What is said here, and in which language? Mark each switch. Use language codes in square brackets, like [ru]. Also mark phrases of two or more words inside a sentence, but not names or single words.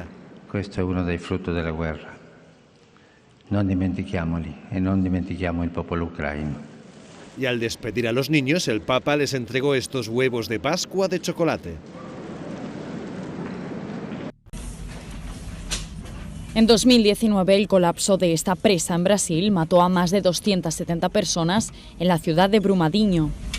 [it] Questo è uno dei frutti della guerra. Non dimentichiamoli e non dimentichiamo il popolo ucraino. [es] Y al despedir a los niños, el Papa les entregó estos huevos de Pascua de chocolate. En 2019, el colapso de esta presa en Brasil mató a más de 270 personas en la ciudad de Brumadinho.